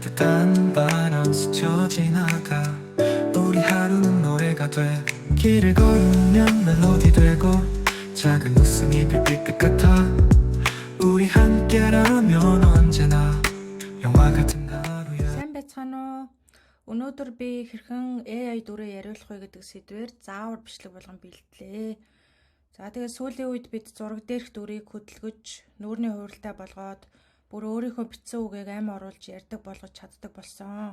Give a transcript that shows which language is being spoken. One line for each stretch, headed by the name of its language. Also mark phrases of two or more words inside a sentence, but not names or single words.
Korean: 따뜻한 바람 스쳐 지나가 우리 하루는 노래가 돼 길을 걸으면 멜로디 되고 작은 웃음이 빛빛 같아 우리 함께라면 언제나 영화 같은 하루야.
Mongolian: Сайн байцгаана уу? Өнөөдөр би хэрхэн AI дүрээ яриулах вэ гэдэг сэдвээр заавар бичлэг болгон бэлтлээ. За тэгээд сүүлийн үед бид зураг дээрх дүрийг хөдөлгөж, нүүрний хууралтай болгоод бүр өөрийнхөө бичсэн үгийг амь оруулж ярьдаг болгож чаддаг болсон.